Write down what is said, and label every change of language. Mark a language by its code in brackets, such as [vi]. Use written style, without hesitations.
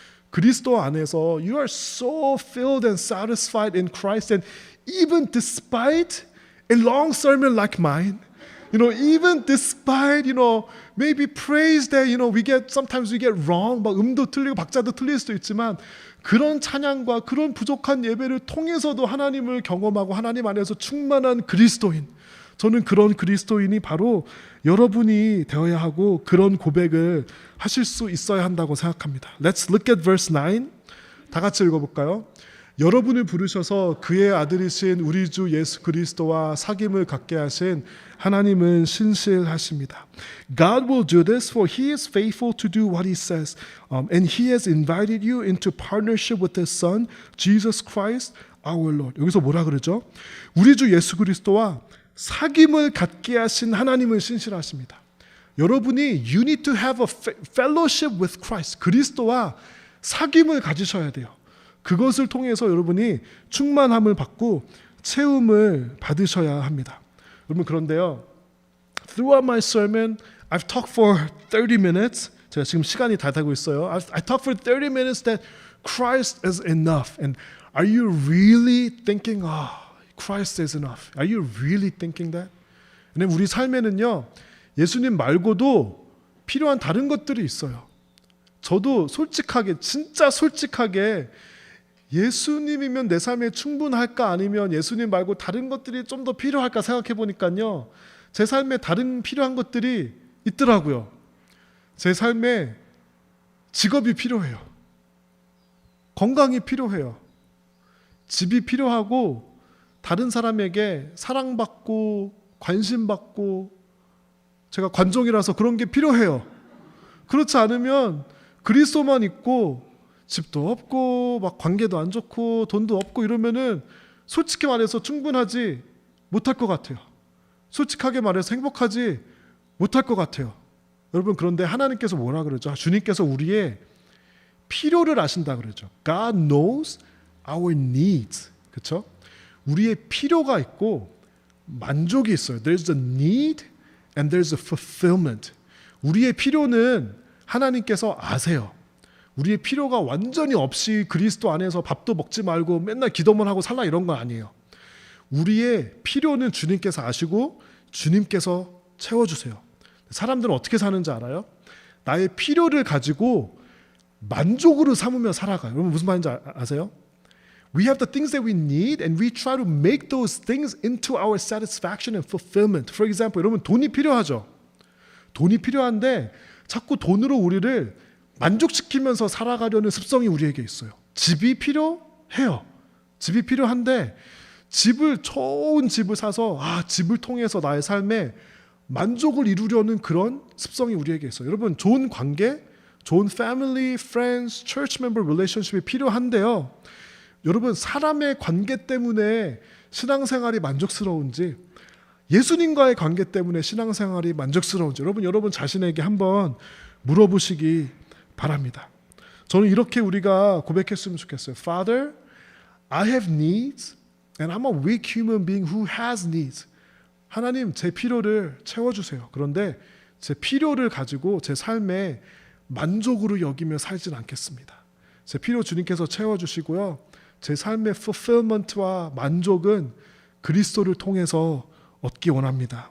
[ko] 그리스도 안에서 [en] you are so filled and satisfied in Christ, and even despite a long sermon like mine, even despite, maybe praise that, sometimes we get wrong, [ko] 막 음도 틀리고 박자도 틀릴 수도 있지만 그런 찬양과 그런 부족한 예배를 통해서도 하나님을 경험하고 하나님 안에서 충만한 그리스도인, 저는 그런 그리스도인이 바로 여러분이 되어야 하고 그런 고백을 하실 수 있어야 한다고 생각합니다. [en] Let's look at verse 9. [ko] 다 같이 읽어볼까요? 여러분을 부르셔서 그의 아들이신 우리 주 예수 그리스도와 사귐을 갖게 하신 하나님은 신실하십니다. [en] God will do this, for He is faithful to do what He says, and He has invited you into partnership with His Son, Jesus Christ, our Lord. [ko] 여기서 뭐라 그러죠? 우리 주 예수 그리스도와 사귐을 갖게 하신 하나님을 신실하십니다. 여러분이 [en] you need to have a fellowship with Christ. [ko] 그리스도와 사귐을 가지셔야 돼요. 그것을 통해서 여러분이 충만함을 받고 채움을 받으셔야 합니다. 여러분 그런데요. [en] Throughout my sermon, I've talked for 30 minutes. 제가 지금 시간이 다 되고 있어요. I talked for 30 minutes that Christ is enough. And are you really thinking, Christ is enough? Are you really thinking that? [ko] 왜냐면 우리 삶에는요. 예수님 말고도 필요한 다른 것들이 있어요. 저도 솔직하게 진짜 솔직하게 예수님이면 내 삶에 충분할까 아니면 예수님 말고 다른 것들이 좀 더 필요할까 생각해 보니까요. 제 삶에 다른 필요한 것들이 있더라고요. 제 삶에 직업이 필요해요. 건강이 필요해요. 집이 필요하고 다른 사람에게 사랑받고 관심받고 제가 관종이라서 그런 게 필요해요. 그렇지 않으면 그리스도만 있고 집도 없고 막 관계도 안 좋고 돈도 없고 이러면은 솔직히 말해서 충분하지 못할 것 같아요. 솔직하게 말해서 행복하지 못할 것 같아요. 여러분 그런데 하나님께서 뭐라 그러죠? 주님께서 우리의 필요를 아신다 그러죠. [en] God knows our needs. [ko] 그렇죠? 우리의 필요가 있고 만족이 있어요. [en] There's a need and there's a fulfillment. [ko] 우리의 필요는 하나님께서 아세요. 우리의 필요가 완전히 없이 그리스도 안에서 밥도 먹지 말고 맨날 기도만 하고 살라 이런 건 아니에요. 우리의 필요는 주님께서 아시고 주님께서 채워주세요. 사람들은 어떻게 사는지 알아요? 나의 필요를 가지고 만족으로 삼으며 살아가요. 여러분 무슨 말인지 아세요? [en] We have the things that we need and we try to make those things into our satisfaction and fulfillment. For example, [ko] 여러분 돈이 필요하죠. 돈이 필요한데 자꾸 돈으로 우리를 만족시키면서 살아가려는 습성이 우리에게 있어요. 집이 필요해요. 집이 필요한데 좋은 집을 사서 집을 통해서 나의 삶에 만족을 이루려는 그런 습성이 우리에게 있어요. 여러분 좋은 관계, 좋은 [en] family, friends, church member relationship [ko] 이 필요한데요. 여러분 사람의 관계 때문에 신앙생활이 만족스러운지 예수님과의 관계 때문에 신앙생활이 만족스러운지 여러분 자신에게 한번 물어보시기 바랍니다. 저는 이렇게 우리가 고백했으면 좋겠어요. [en] Father, I have needs and I'm a weak human being who has needs. [ko] 하나님 제 필요를 채워주세요. 그런데 제 필요를 가지고 제 삶에 만족으로 여기며 살진 않겠습니다. 제 필요 주님께서 채워주시고요. 제 삶의 fulfillment와 만족은 그리스도를 통해서 얻기 원합니다.